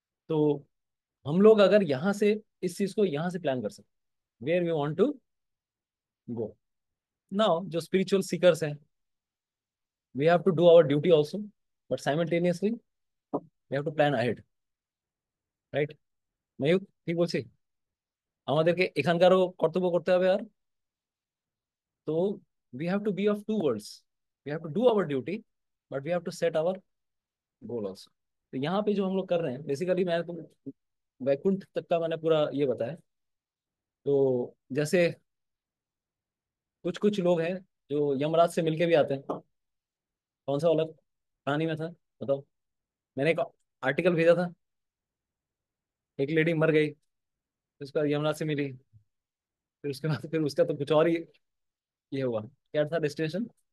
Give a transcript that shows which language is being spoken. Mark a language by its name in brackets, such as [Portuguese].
[Hindi] तो हम लोग अगर यहाँ से इस चीज को यहाँ से प्लान कर सकते, [English] Where we want to go. Now जो spiritual seekers हैं, we have to do our duty also, but simultaneously we have to plan ahead, right? [Bangla] Mayukh, ঠিক বলছি? আমাদেরকে এখানকারও কর্তব্য করতে হবে আর। [English] তো we have to be of two worlds, we have to do our duty but we have to set our goal also। [Hindi] तो यहाँ पे जो हम लोग कर रहे हैं बेसिकली, मैं तो वैकुंठ तक का मैंने पूरा ये बताया। तो जैसे कुछ कुछ लोग हैं जो यमराज से मिलके भी आते हैं। कौन सा वाला कहानी में था बताओ? मैंने एक आर्टिकल भेजा था, एक लेडी मर गई, फिर उसका यमराज से मिली, फिर उसके बाद फिर उसका तो कुछ और ही ये हुआ। क्या था डेस्टिनेशन?